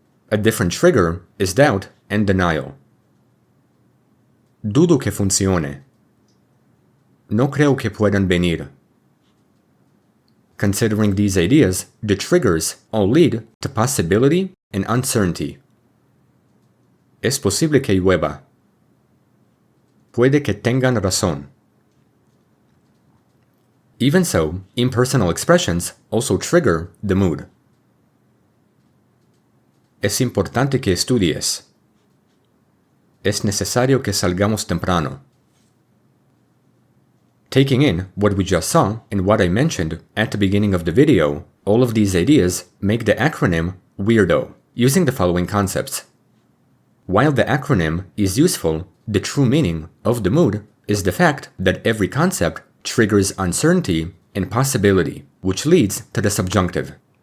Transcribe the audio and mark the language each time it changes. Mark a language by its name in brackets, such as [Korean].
[English] A different trigger is doubt and denial. [Spanish] Dudo que funcione. No creo que puedan venir. [English] Considering these ideas, the triggers all lead to possibility and uncertainty. [Spanish] Es posible que llueva. Puede que tengan razón. [English] Even so, impersonal expressions also trigger the mood. [Spanish] Es importante que estudies. Es necesario que salgamos temprano. [English] Taking in what we just saw and what I mentioned at the beginning of the video, all of these ideas make the acronym WEIRDO, using the following concepts. While the acronym is useful, the true meaning of the mood is the fact that every concept triggers uncertainty and possibility, which leads to the subjunctive.